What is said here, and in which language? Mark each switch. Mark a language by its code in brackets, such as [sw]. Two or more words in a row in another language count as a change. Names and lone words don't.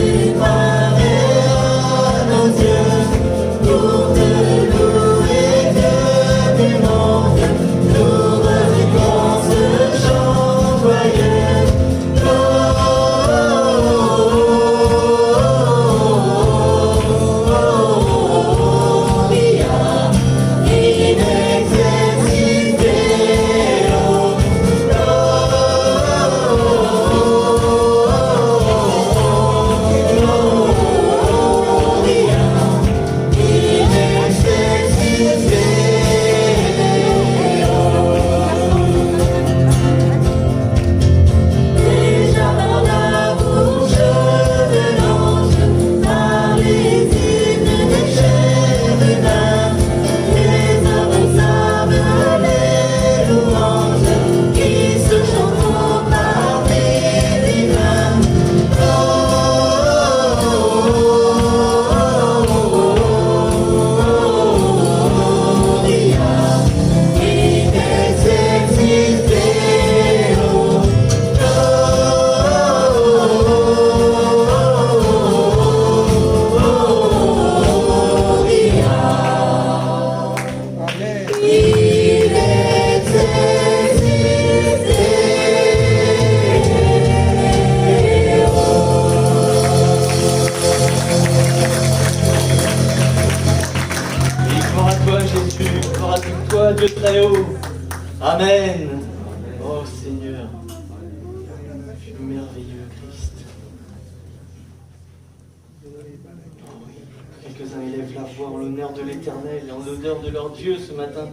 [fr] parais à nos yeux, pour te louer que du monde, nous revenons ce chant joyeux. [la] Gloria in excelsis Deo. Gloria in excelsis Deo. [fr] Déjà dans la bouche de l'ange, par les hymnes des chérubins, les hommes savent les louanges qui se chantent par les divins. [la] Gloria in excelsis Deo. Amen. In excelsis Deo. [fr] Et gloire à toi Jésus, gloire à toi Dieu très haut. Amen. Oh Seigneur, tu es merveilleux Christ. Oh oui, quelques-uns élèvent la voix en l'honneur de l'Éternel et en l'honneur de leur Dieu ce matin.